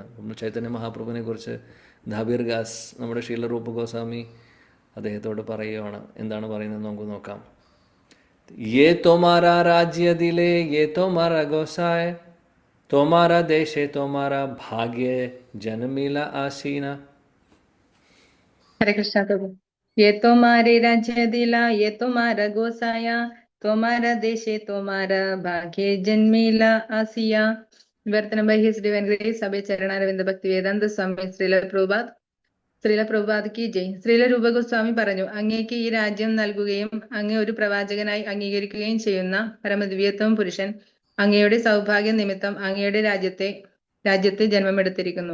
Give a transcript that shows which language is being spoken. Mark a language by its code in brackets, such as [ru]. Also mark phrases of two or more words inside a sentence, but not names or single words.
[ml] ചൈതന്യ മഹാപ്രഭുവിനെ കുറിച്ച് ദബീർഗാസ് നമ്മുടെ ശ്രീല രൂപഗോസ്വാമി അദ്ദേഹത്തോട് പറയുകയാണ്. എന്താണ് പറയുന്നത് നമുക്ക് നോക്കാം. [bn] যে তোমারে রাজ্য দিলে যে তোমার গোসাঞি তোমার দেশে তোমার ভাগ্যে জন্মিলা আসিয়া. [hi] हरे कृष्णा प्रभु। [bn] যে তোমারে রাজ্য দিলে, যে তোমার গোসাঞি, তোমার দেশে তোমার ভাগ্যে জন্মিলা আসিয়া. [hi] विवर्तन [en] by His Divine Grace [hi] अभय चरणारविंद भक्ति वेदांत स्वामी श्रील प्रभुपाद की जय. [ml] ശ്രീല രൂപ ഗോസ്വാമി പറഞ്ഞു, അങ്ങേക്ക് ഈ രാജ്യം നൽകുകയും അങ്ങേ ഒരു പ്രവാചകനായി അംഗീകരിക്കുകയും ചെയ്യുന്ന പരമദിവ്യത്വം പുരുഷൻ അങ്ങയുടെ സൗഭാഗ്യ നിമിത്തം അങ്ങയുടെ രാജ്യത്ത് ജന്മമെടുത്തിരിക്കുന്നു.